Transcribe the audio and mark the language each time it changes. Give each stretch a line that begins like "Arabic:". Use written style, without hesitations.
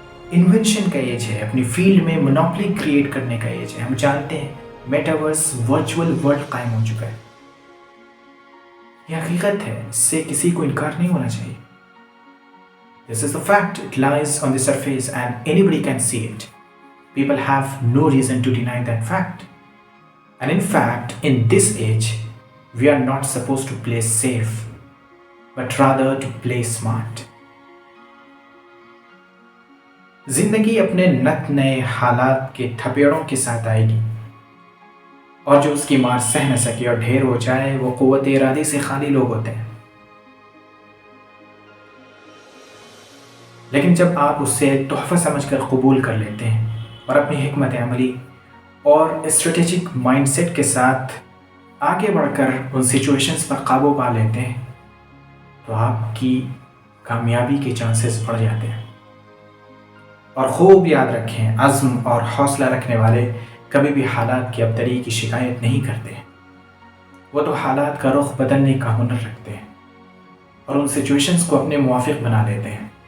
Urdu: Invention کا age ہے، اپنی فیلڈ میں مونوپلی کریٹ کرنے کا ایج ہے۔ ہم جانتے ہیں میٹاورس ورچوئل ورلڈ قائم ہو چکا ہے، یہ حقیقت ہے، اس سے کسی کو انکار نہیں ہونا چاہیے۔
English: This is the fact, it lies on the surface and anybody can see it. People have no reason to deny that fact. And in fact, in this age, we are not supposed to play safe, but rather to play smart.
Urdu: زندگی اپنے نت نئے حالات کے تھپیڑوں کے ساتھ آئے گی، اور جو اس کی مار سہ نہ سکے اور ڈھیر ہو جائے وہ قوت ارادی سے خالی لوگ ہوتے ہیں۔ لیکن جب آپ اسے تحفہ سمجھ کر قبول کر لیتے ہیں اور اپنی حکمت عملی اور اسٹریٹجک مائنڈ سیٹ کے ساتھ آگے بڑھ کر ان سچویشنز پر قابو پا لیتے ہیں تو آپ کی کامیابی کے چانسز بڑھ جاتے ہیں۔ اور خوب یاد رکھیں، عزم اور حوصلہ رکھنے والے کبھی بھی حالات کی ابتری کی شکایت نہیں کرتے ہیں، وہ تو حالات کا رخ بدلنے کا ہنر رکھتے ہیں اور ان سچویشنز کو اپنے موافق بنا لیتے ہیں۔